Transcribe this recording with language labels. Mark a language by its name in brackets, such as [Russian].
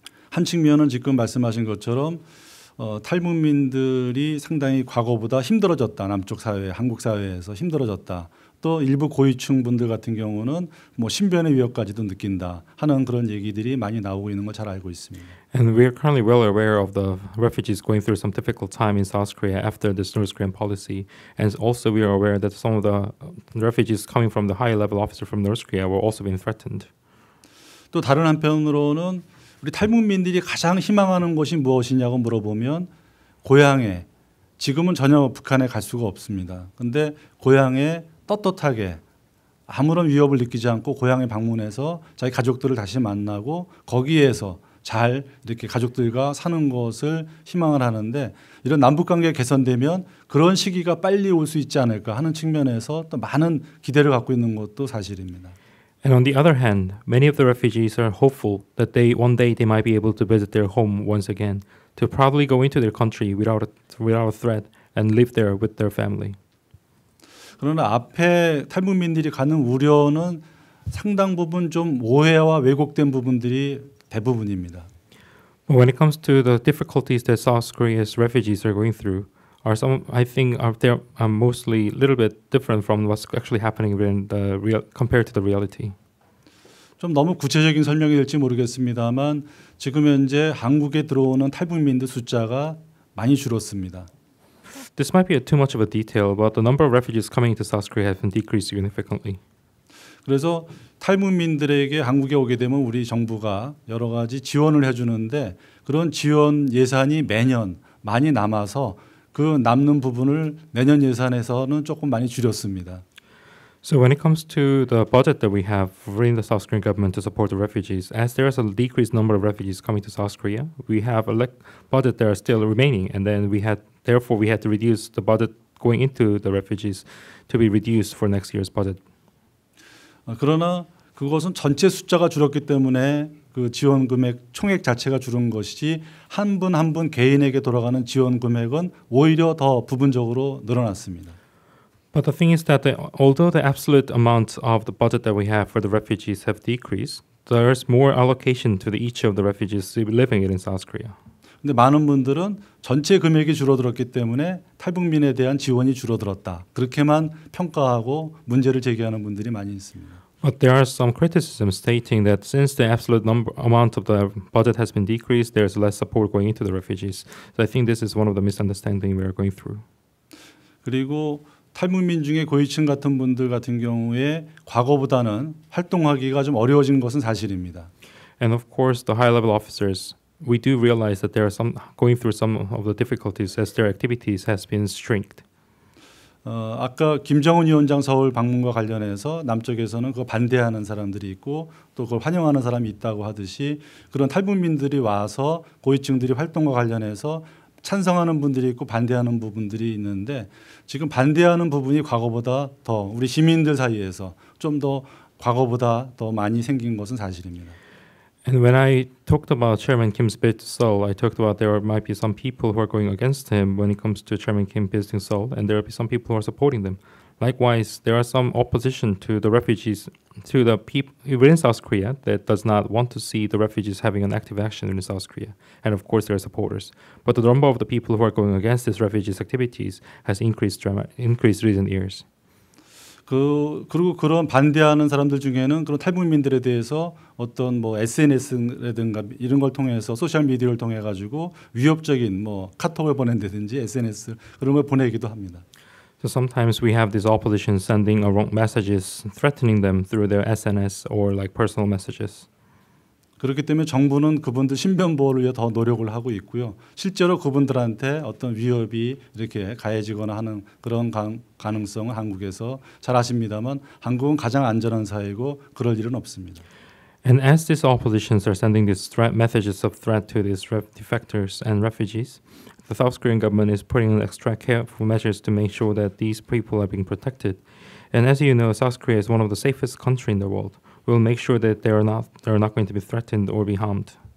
[Korean] 한 측면은 지금 말씀하신 것처럼 탈북민들이 상당히 과거보다 힘들어졌다. 남쪽 사회, 한국 사회에서 힘들어졌다. 또 일부 고위층 분들 같은 경우는 뭐 신변의 위협까지도 느낀다 하는 그런 얘기들이 많이 나오고 있는 걸 잘 알고 있습니다. [English] And we are currently well aware of the refugees going through some difficult time in South Korea after this North Korean policy, and also we are aware that some of the refugees coming from the high-level officer from North Korea were also being threatened. [Korean] 또 다른 한편으로는 우리 탈북민들이 가장 희망하는 것이 무엇이냐고 물어보면 고향에 지금은 전혀 북한에 갈 수가 없습니다. 근데 고향에 떳떳하게 아무런 위협을 느끼지 않고 고향에 방문해서 자기 가족들을 다시 만나고 거기에서 잘 이렇게 가족들과 사는 것을 희망을 하는데 이런 남북관계가 개선되면 그런 시기가 빨리 올 수 있지 않을까 하는 측면에서 또 많은 기대를 갖고 있는 것도 사실입니다. [English] And on the other hand, many of the refugees are hopeful that one day they might be able to visit their home once again, to proudly go into their country without a threat and live there with their family. [Korean] 그러나 앞에 탈북민들이 가는 우려는 상당 부분 좀 오해와 왜곡된 부분들이 대부분입니다. [English] When it comes to the difficulties that South Korea's refugees are going through, I think they are mostly a little bit different from what's actually happening compared to the reality. [Korean] 좀 너무 구체적인 설명이 될지 모르겠습니다만 지금 현재 한국에 들어오는 탈북민들 숫자가 많이 줄었습니다. [English] This might be too much of a detail, but the number of refugees coming to South Korea has been decreased significantly. [Korean] 그래서 탈북민들에게 한국에 오게 되면 우리 정부가 여러 가지 지원을 해주는데 그런 지원 예산이 매년 많이 남아서 그 남는 부분을 내년 예산에서는 조금 많이 줄였습니다. [English] So when it comes to the budget that we have in the South Korean government to support the refugees, as there is a decreased number of refugees coming to South Korea, we have a budget that are still remaining, and then therefore we had to reduce the budget going into the refugees to be reduced for next year's budget. [Korean] 그러나 그것은 전체 숫자가 줄었기 때문에 그 지원 금액 총액 자체가 줄은 것이지 한 분 한 분 개인에게 돌아가는 지원 금액은 오히려 더 부분적으로 늘어났습니다. [English] But the thing is that although the absolute amount of the budget that we have for the refugees have decreased, there's more allocation to each of the refugees living in South Korea. [Korean] 근데 많은 분들은 전체 금액이 줄어들었기 때문에 탈북민에 대한 지원이 줄어들었다. 그렇게만 평가하고 문제를 제기하는 분들이 많이 있습니다. [English] But there are some criticisms stating that since the absolute amount of the budget has been decreased, there's less support going into the refugees. So I think this is one of the misunderstandings we are going through. [Korean] 그리고 탈북민 중에 고위층 같은 분들 같은 경우에 과거보다는 활동하기가 좀 어려워진 것은 사실입니다. [English] And of course, the high-level officers, we do realize that they are going through some of the difficulties as their activities has been shrinked. [Korean] 아까 김정은 위원장 서울 방문과 관련해서 남쪽에서는 그거 반대하는 사람들이 있고 또 그걸 환영하는 사람이 있다고 하듯이 그런 탈북민들이 와서 고위층들이 활동과 관련해서 찬성하는 분들이 있고 반대하는 부분들이 있는데 지금 반대하는 부분이 과거보다 더 우리 시민들 사이에서 좀 더 과거보다 더 많이 생긴 것은 사실입니다. [English] And when I talked about Chairman Kim's visit to Seoul, I talked about there might be some people who are going against him when it comes to Chairman Kim visiting Seoul, and there will be some people who are supporting them. Likewise, there are some opposition to the refugees, to the people within South Korea that does not want to see the refugees having an active action in South Korea. And of course, there are supporters. But the number of the people who are going against these refugees' activities has increased recent years. [Korean] 그리고 그런 반대하는 사람들 중에는 그런 탈북민들에 대해서 어떤 뭐 SNS라든가 이런 걸 통해서 소셜 미디어를 통해 가지고 위협적인 뭐 카톡을 보낸다든지 SNS 그런 걸 보내기도 합니다. [English] So sometimes we have this opposition sending wrong messages, threatening them through their SNS or like personal messages. [Korean] 그렇기 때문에 정부는 그분들 신변 보호를 위해 더 노력을 하고 있고요. 실제로 그분들한테 어떤 위협이 이렇게 가해지거나 하는 그런 가능성은 한국에서 잘 아십니다만 한국은 가장 안전한 사회고 그럴 일은 없습니다. [English] And as these oppositions are sending these messages of threat to these defectors and refugees, the South Korean government is putting in extra careful measures to make sure that these people are being protected. And as you know, South Korea is one of the safest countries in the world. We'll make sure that they're not going to be threatened or be harmed.